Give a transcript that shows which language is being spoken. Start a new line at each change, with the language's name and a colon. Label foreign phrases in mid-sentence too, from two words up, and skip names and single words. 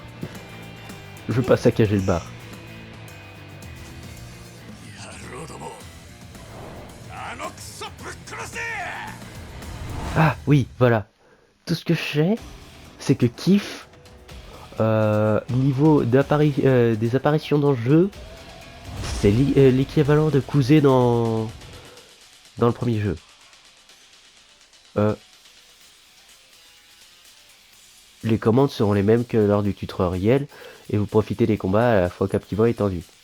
French: Je veux pas saccager le bar.
Japanese: 野郎ども。あのクソぶっ殺せ。
French: Ah oui, voilà. Tout ce que je sais, c'est que Kiff, niveau des apparitions dans le jeu, c'est l'équivalent de Kouzé dans le premier jeu. Les commandes seront les mêmes que lors du tutoriel et vous profitez des combats à la fois captivants et tendus.